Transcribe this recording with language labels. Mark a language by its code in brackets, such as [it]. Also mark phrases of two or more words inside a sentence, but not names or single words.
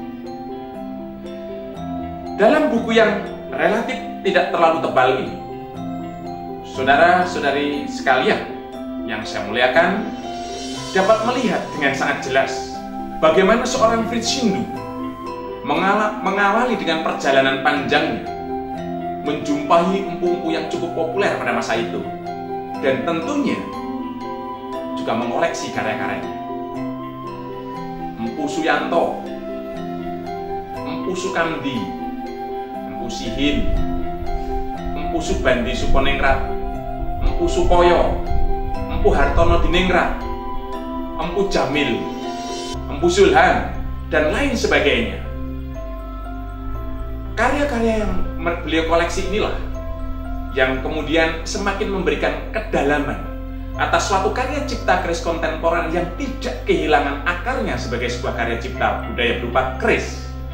[id] Dalam buku yang relatif tidak terlalu tebal ini, saudara-saudari sekalian yang saya muliakan dapat melihat dengan sangat jelas bagaimana seorang Fritz Schindu mengawali dengan perjalanan panjangnya, menjumpai empu-empu yang cukup populer pada masa itu, dan tentunya juga mengoleksi karya-karyanya. Empu Suyanto, Empu Sukamdi, Empu Sihin, Empu Subandi Sukoningrat, Empu Sukoyo, Empu Hartono Diningrat, Empu Jamil, Empu Zulhan, dan lain sebagainya. Karya-karya yang beliau koleksi inilah yang kemudian semakin memberikan kedalaman atas suatu karya cipta keris kontemporer yang tidak kehilangan akarnya sebagai sebuah karya cipta budaya berupa keris.